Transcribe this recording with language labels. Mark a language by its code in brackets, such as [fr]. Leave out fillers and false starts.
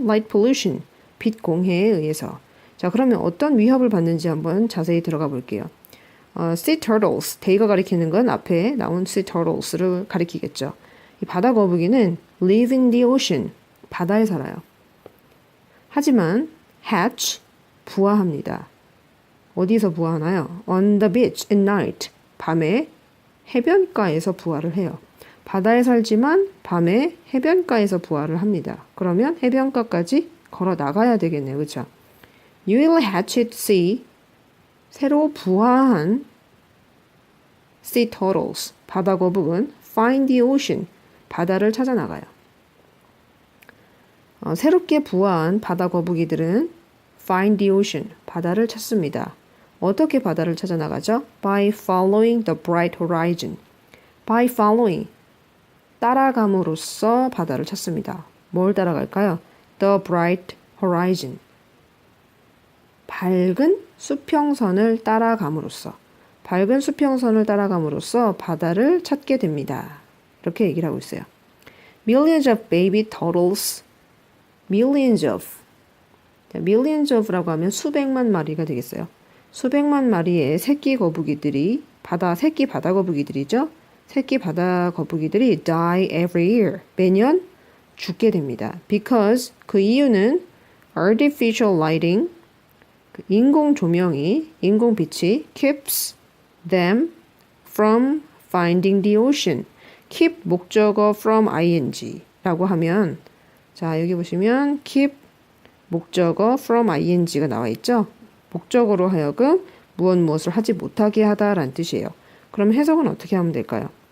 [ko] Light pollution, 빛 공해에 의해서. 자, 그러면 어떤 위협을 받는지 한번 자세히 들어가 볼게요. sea turtles, 대의가 가리키는 건 앞에 나온 sea turtles를 가리키겠죠. 이 바다 거북이는 [en] live in the ocean, [ko] 바다에 살아요. 하지만 hatch, 부화합니다. 어디서 부화하나요? [en] On the beach at night, [ko] 밤에 해변가에서 부화를 해요. 바다에 살지만 밤에 해변가에서 부화를 합니다. 그러면 해변가까지 걸어 나가야 되겠네요. 그렇죠? [en] You will hatch at sea, [ko] 새로 부화한 [en] sea turtles, [ko] 바다 거북은 [en] find the ocean, [ko] 바다를 찾아 나가요. 새롭게 부화한 바다 거북이들은 [en] find the ocean, [ko] 바다를 찾습니다. 어떻게 바다를 찾아 나가죠? [en] By following the bright horizon. [ko] By following, 따라감으로써 바다를 찾습니다. 뭘 따라갈까요? [en] The bright horizon. [ko] 밝은 수평선을 따라감으로써, 밝은 수평선을 따라감으로써 바다를 찾게 됩니다. 이렇게 얘기를 하고 있어요. [en] Millions of baby turtles, millions of, millions of [ko] 라고 하면 수백만 마리가 되겠어요. 수백만 마리의 새끼 거북이들이, 새끼 바다 거북이들이죠. 새끼 바다 거북이들이 [en] die every year, [ko] 매년 죽게 됩니다. [en] Because, [ko] 그 이유는 [en] artificial lighting, [ko] 인공 조명이, 인공 빛이 [en] keeps them from finding the ocean. [ko] keep 목적어 from ing 라고 하면, 자, 여기 보시면 keep 목적어 from ing가 나와 있죠. 목적어로 하여금 무엇을 하지 못하게 하다라는 뜻이에요. 그럼 해석은 어떻게 하면 될까요?